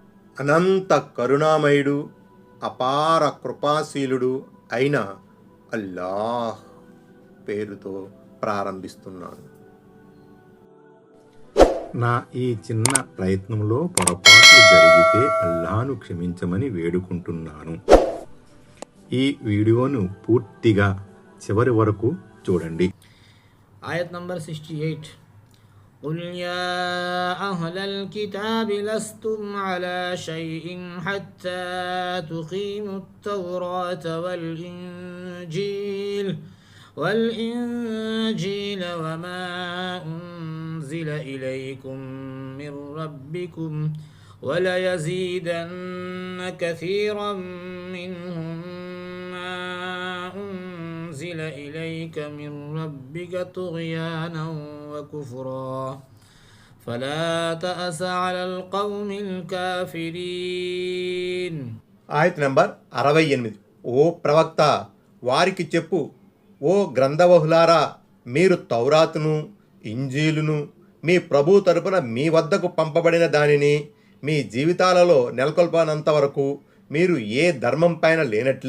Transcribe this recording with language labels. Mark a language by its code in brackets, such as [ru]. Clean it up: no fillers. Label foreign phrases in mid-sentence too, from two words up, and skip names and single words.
[te] అనంత కరుణామయుడు, అపార కృపాశీలుడు అయిన అల్లాహ్ పేరుతో ప్రారంభిస్తున్నాను. నా ఈ చిన్న ప్రయత్నంలో పొరపాట్లు జరిగితే అల్లాహ్ను క్షమించమని వేడుకుంటున్నాను. ఈ వీడియోను పూర్తిగా చివరి వరకు చూడండి. ఆయత్ నంబర్ 68. [ar] قل يا أهل الكتاب لستم على شيء حتى تقيموا التوراة والإنجيل وما أنزل إليكم من ربكم وليزيدن كثيرا منهم ما أنزل إليك من ربك طغيانا وكفرا فلا تأس على القوم الكافرين. [te] ఆయత్ నంబర్ 68. ఓ ప్రవక్త, వారికి చెప్పు, ఓ గ్రంథవహులారా, మీరు తౌరాతును, ఇంజీలును మీ ప్రభు తరపున మీ వద్దకు పంపబడిన దానిని మీ జీవితాలలో నెలకొల్పనంత వరకు మీరు ఏ ధర్మం పైన లేనట్లే.